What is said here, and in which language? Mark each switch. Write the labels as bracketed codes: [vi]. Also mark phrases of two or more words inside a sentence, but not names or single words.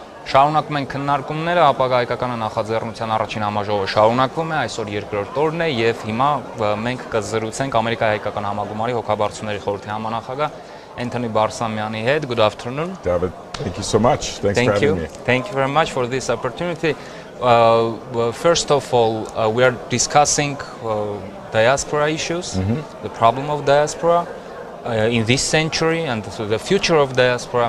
[hy] Շարունակում են քննարկումները, ապագա հայկական նախաձեռնության առաջին համաժողովը շարունակվում է, այսօր երկրորդ օրն է եւ հիմա մենք կզրուցենք Ամերիկայի հայկական համագումարի հոգաբարձուների խորհրդի համանախագահ Էնթոնի Բարսամյանի հետ. [en] Good afternoon. David, thank you so much. Thanks for having me. Thank you very much for this opportunity. First of all, we are discussing diaspora issues, the problem of diaspora in this century and the future of diaspora.